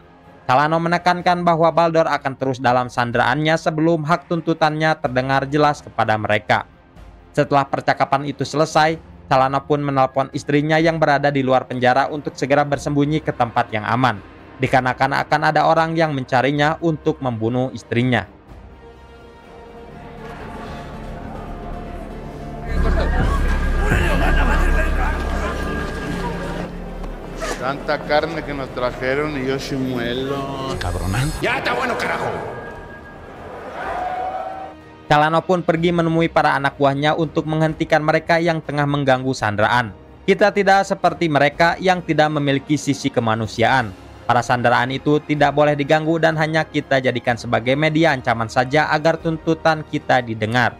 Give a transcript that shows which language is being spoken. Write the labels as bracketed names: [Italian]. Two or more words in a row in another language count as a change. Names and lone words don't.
[Indonesian] Calano menekankan bahwa Baldor akan terus dalam sanderaannya sebelum hak tuntutannya terdengar jelas kepada mereka. Setelah percakapan itu selesai, Calano pun menelpon istrinya yang berada di luar penjara untuk segera bersembunyi ke tempat yang aman, dikarenakan akan ada orang yang mencarinya untuk membunuh istrinya. [Spanish] Tanta carne que nos trajeron y yo chimuelo. Cabrona. ¡Ya está bueno, carajo! [Indonesian] Calano pun pergi menemui para anak buahnya untuk menghentikan mereka yang tengah mengganggu sandaraan. Kita tidak seperti mereka yang tidak memiliki sisi kemanusiaan. Para sandaraan itu tidak boleh diganggu dan hanya kita jadikan sebagai media ancaman saja agar tuntutan kita didengar.